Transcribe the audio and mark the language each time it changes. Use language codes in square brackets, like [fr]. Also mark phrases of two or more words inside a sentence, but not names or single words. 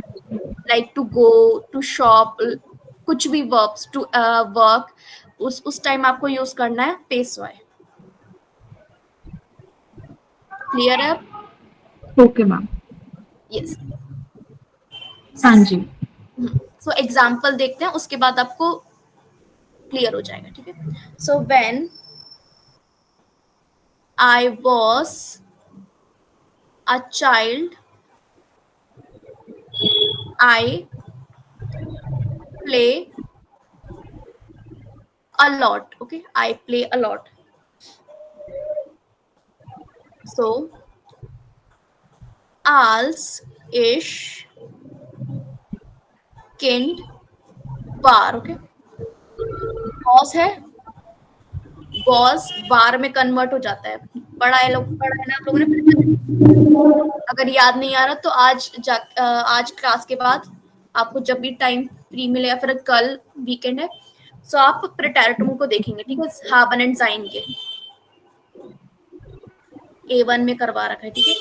[en] like to go, to shop, [hi] कुछ भी [en] verbs, to work, [hi] उस टाइम आपको यूज करना है पेशवाय। क्लियर है? [en] okay ma'am. यस। [hi] हाँ जी। [en] so example [hi] देखते हैं, उसके बाद आपको क्लियर हो जाएगा, ठीक है। [en] so when I was a child, I play a lot. Okay, I play a lot. So [de] als ich Kind war. [hi] Okay, was है, [de] was war [hi] में कन्वर्ट हो जाता है। पढ़ा है ना आप लोगों ने। अगर याद नहीं आ रहा तो आज क्लास के बाद आपको जब भी [en] time free [hi] मिले या फिर कल वीकेंड है, सो आप प्रेटेरिटम को देखेंगे, ठीक है, [de] haben and sein [hi] के A1 में करवा रखा है, ठीक है।